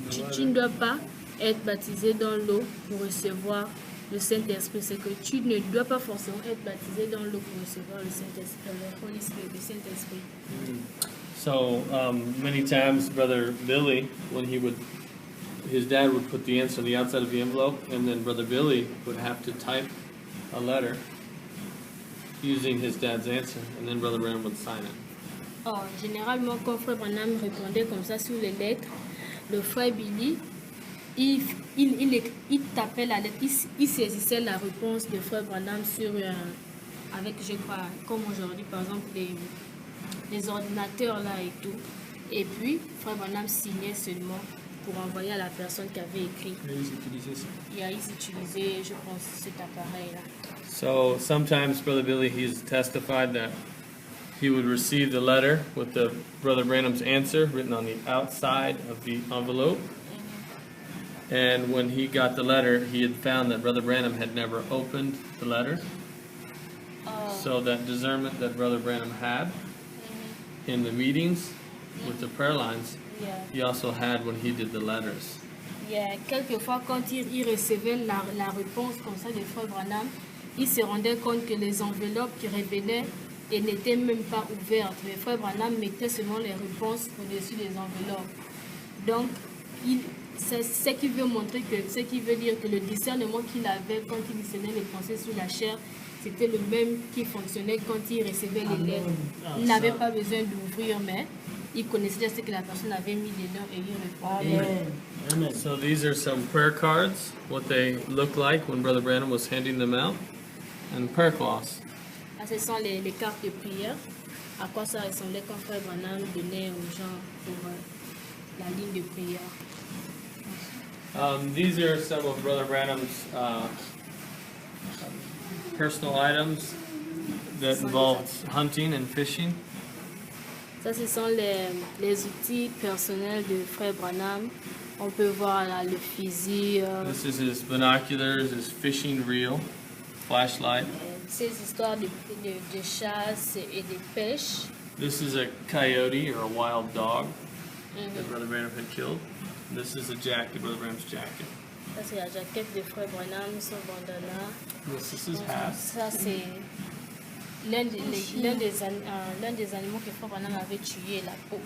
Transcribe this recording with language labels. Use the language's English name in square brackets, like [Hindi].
[French] Tu ne dois pas être baptisé dans l'eau pour recevoir le Saint-Esprit. C'est que tu ne dois pas forcément être baptisé dans l'eau pour recevoir le Saint-Esprit, le [English] Holy Spirit, [French] le Saint-Esprit. [English] So many times, Brother Billy, when his dad would put the answer on the outside of the envelope, and then Brother Billy would have to type a letter using his dad's answer, and then Brother Branham would sign it. [French] Or, généralement, quand Frère Branham répondait comme ça sur les lettres, le Frère Billy, il tapait la lettre, il saisissait la réponse de Frère Branham sur, avec, je crois, comme aujourd'hui, par exemple, les ordinateurs là et tout. Et puis, Frère Branham signait seulement pour envoyer à la personne qui avait écrit. Et ils utilisaient ça. Et ils utilisaient, je pense, cet appareil-là. [English] So sometimes Brother Billy, he's testified that he would receive the letter with the Brother Branham's answer written on the outside of the envelope. And when he got the letter, he had found that Brother Branham had never opened the letter. So that discernment that Brother Branham had in the meetings with the prayer lines, he also had when he did the letters. [French] Quelquefois, quand il recevait la réponse comme ça de Frère Branham, il se rendait compte que les enveloppes qui révélaient n'étaient même pas ouvertes. Mais Frère Branham mettait seulement les réponses au-dessus des enveloppes. Donc, c'est ce qui veut montrer que, ce qui veut dire que le discernement qu'il avait quand il discernait les pensées sur la chair, c'était le même qui fonctionnait quand il recevait les lettres. Il n'avait pas besoin d'ouvrir, mais il connaissait ce que la personne avait mis dedans et il répondait. Amen. [English] So these are some prayer cards, what they looked like when Brother Branham was handing them out, and prayer cloths. [French] Ce sont les cartes de prière. À quoi ça ressemblait quand Frère Branham donnait aux gens pour la ligne de prière. [English] These are some of Brother Branham's personal items that involved hunting and fishing. [French] Ça, ce sont les outils personnels de Frère Branham. On peut voir là, le fusil. [English] This is his binoculars, his fishing reel, flashlight. [French] Ces histoires de chasse et de pêche. [English] This is a coyote or a wild dog that Brother Branham had killed. This is a jacket, Brother Branham's jacket. [French] Ça, c'est la jaquette de Frère Branham, son bandana. [English] This is his hat. [French] Ça, c'est l'un des animaux que Frère Branham avait tué, la peau.